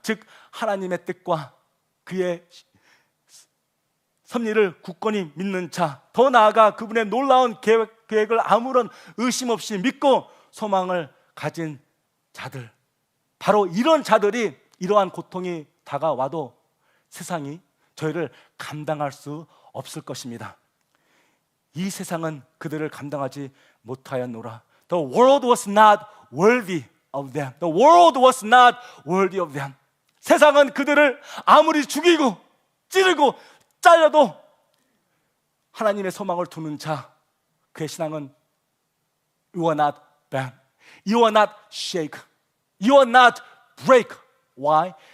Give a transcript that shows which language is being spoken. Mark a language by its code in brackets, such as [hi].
[ko] 즉 하나님의 뜻과 그의 섭리를 굳건히 믿는 자, 더 나아가 그분의 놀라운 계획을 아무런 의심 없이 믿고 소망을 가진 자들, 바로 이런 자들이 이러한 고통이 다가와도 세상이 저희를 감당할 수 없을 것입니다. 이 세상은 그들을 감당하지 못하였노라. [en] The world was not worthy of them. The world was not worthy of them. [ko] 세상은 그들을 아무리 죽이고 찌르고 잘려도 하나님의 소망을 두는 자, 그의 신앙은 [en] You are not bend, You are not shake, You are not break. Why?